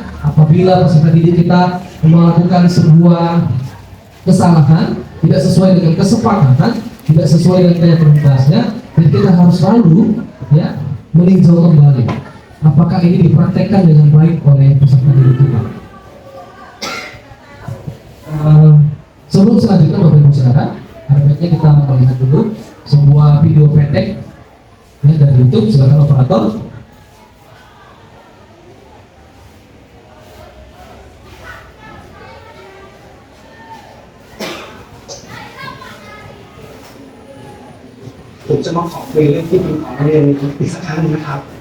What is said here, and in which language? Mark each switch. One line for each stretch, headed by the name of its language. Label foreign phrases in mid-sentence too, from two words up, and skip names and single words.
Indonesian: Apabila peserta didik kita melakukan sebuah kesalahan, tidak sesuai dengan kesepakatan, tidak sesuai dengan keyakinan kelasnya, jadi kita harus selalu ya meninjau kembali apakah ini dipraktekkan dengan baik oleh peserta didik kita. Sebelum selanjutnya Bapak Ibu Saudara, baiknya kita melihat dulu sebuah video pendek ya, dari YouTube. Silakan operator.
Thai: ผมจะมาขอคุยเรื่องที่ดินของนักเรียนอีกสักครั้งหนึงนะครับ